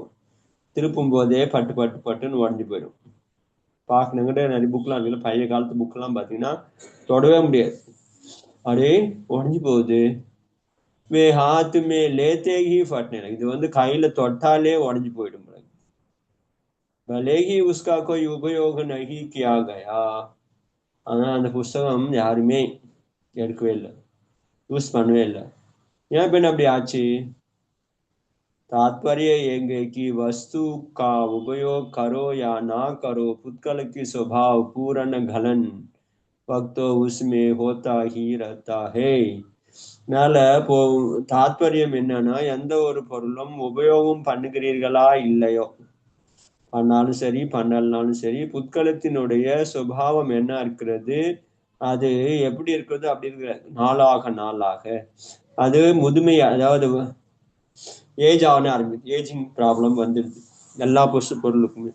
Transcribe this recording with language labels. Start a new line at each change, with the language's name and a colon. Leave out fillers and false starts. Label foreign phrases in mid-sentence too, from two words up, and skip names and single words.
Tamil: திருப்பும் போதே பட்டு பட்டு பட்டுன்னு உடஞ்சி போயிடும். பார்க்கணுங்கிட்ட நிறைய புக்கெலாம் இருக்குல்ல, பழைய காலத்து புக்கெல்லாம் பார்த்தீங்கன்னா தொடவே முடியாது, அப்படியே உடஞ்சி போகுது.
Hindi: वे हाथ में लेते ही फटने,
Tamil: இது வந்து கையில தொட்டாலே உடஞ்சி போயிடும்.
Hindi: भले ही उसका कोई उपयोग नहीं किया गया,
Tamil: ஆனா அந்த புஸ்தகம் யாருமே எடுக்கவே இல்லை, யூஸ் பண்ணவே இல்லை. ஏன் பின் அப்படி ஆச்சு?
Hindi: तात्पर्य ये कि वस्तु का उपयोग करो या ना करो, पुत्कल की स्वभाव पूर्ण गलन वक्त तो उसमें होता ही रहता है.
Tamil: அதனால இப்போ தாத்பரியம் என்னன்னா, எந்த ஒரு பொருளும் உபயோகம் பண்ணுகிறீர்களா இல்லையோ, பண்ணாலும் சரி பண்ணலனாலும் சரி, புத்கலத்தினுடைய சுபாவம் என்ன இருக்கிறது, அது எப்படி இருக்கிறது அப்படி இருக்கிறது. நாளாக நாளாக அது முதுமை, அதாவது ஏஜ் ஆன ஆரம்பிச்சு,
English: ageing problem
Tamil: வந்துடுது எல்லா பொருளுக்குமே.